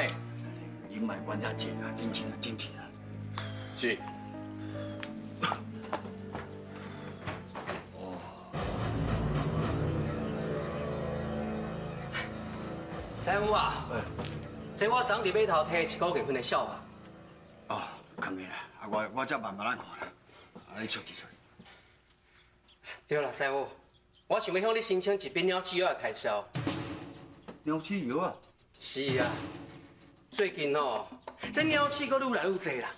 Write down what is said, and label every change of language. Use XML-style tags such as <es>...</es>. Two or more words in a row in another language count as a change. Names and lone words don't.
<nan>你莫管遐济啦，紧去啦，紧去啦。是。师傅啊，这我昨伫码头摕1 个月份的小吧。哦，可以啦，啊我则慢慢来看啦，啊你出去。对啦，师傅，我想要向你申请一笔鸟鼠药的开销。鸟鼠药啊？是啊，最近哦，这鸟鼠阁愈来愈侪啦。</nan>